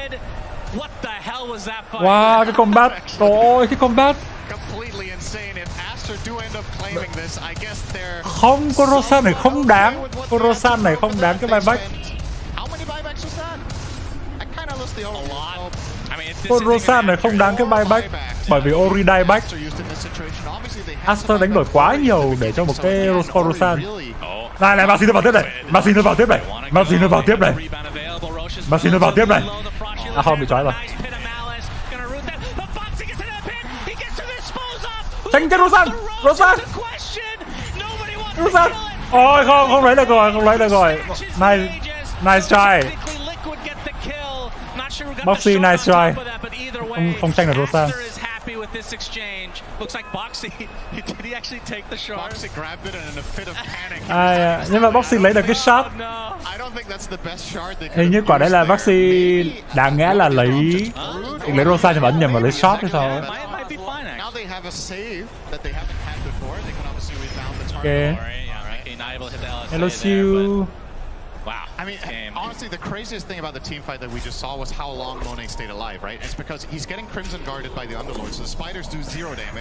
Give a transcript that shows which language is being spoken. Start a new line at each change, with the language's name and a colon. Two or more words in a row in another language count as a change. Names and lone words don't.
Vietnamese: Wow, cái combat, trời ơi, cái combat. Không, con Rosan này không đáng. Con Rosan này không đáng cái buyback. Con Rosan này không đáng cái buyback. Bởi vì Ori dieback. Aster đánh đổi quá nhiều để cho một cái con Rosan. Này, Marcy nó vào tiếp này. Marcy nó vào tiếp này. Marcy nó vào tiếp này. Marcy nó vào tiếp này. À không, bị trói rồi. Tránh cái Rosan. Ôi không lấy được rồi, không lấy được rồi.
English: Nice try. Boxy nice try.
Vietnamese: Không tranh được Rosan. Nhưng mà Boxy lấy được cái shot. Hình như quả đấy là Boxy đáng nghĩa là lấy Rosan nhưng mà ấn nhầm và lấy shot hay sao ấy. Okay.
English: Hello, Siu. Wow. I mean, honestly, the craziest thing about the team fight that we just saw was how long Monet stayed alive, right? It's because he's getting Crimson guarded by the Underlord, so the spiders do 0 damage.